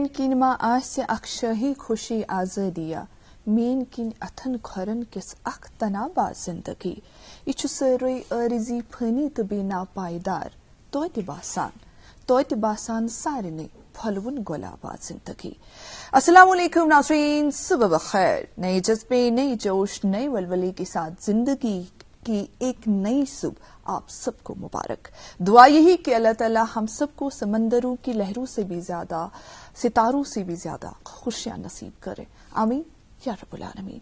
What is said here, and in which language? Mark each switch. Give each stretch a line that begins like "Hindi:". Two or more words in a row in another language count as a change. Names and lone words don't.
Kashmiri: کِنۍ ما آسہِ اکھ شٲہی خوشی آزٲدیا، میٛٲنۍ کِنۍ اَتھن کھۄرن کِس اکھ تنابا زندگی، یہِ چھُ سٲرٕے عٲرضی فٲنی تہٕ بیٚیہِ ناپایدار، توتہِ باسان سارنٕے پھۄلوُن گۄلابا زندگی۔
Urdu: السلام علیکم ناظرین، صبح بخیر۔ نئے جذبے، نئی جوش، نئے ولولے کے ساتھ زندگی کی ایک نئی صبح آپ سب کو مبارک۔ دعا یہی کہ اللہ تعالیٰ ہم سب کو سمندروں کی لہروں سے بھی زیادہ، ستاروں سے بھی زیادہ خوشیاں نصیب کرے، آمین یا رب العالمین۔